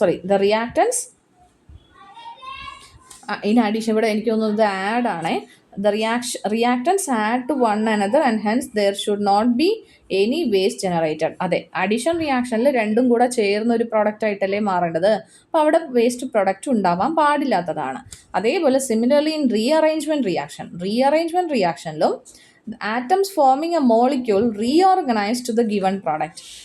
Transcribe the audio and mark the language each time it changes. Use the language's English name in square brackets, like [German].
[English] The reactants in addition, [Malayalam] ഇവിടെ എനിക്ക് തോന്നുന്നത് ആഡ് ആണേ. [English] The reactants add to one another and hence there should not be any waste generated. [Malayalam] അതെ, addition റിയാക്ഷനിൽ രണ്ടും കൂടെ ചേർന്ന ഒരു പ്രോഡക്റ്റ് ആയിട്ടല്ലേ മാറേണ്ടത്. അപ്പോൾ അവിടെ വേസ്റ്റ് പ്രോഡക്റ്റ് ഉണ്ടാവാൻ പാടില്ലാത്തതാണ്. അതേപോലെ similarly in rearrangement റിയാക്ഷനിലും [English] atoms forming a molecule reorganize to the given product.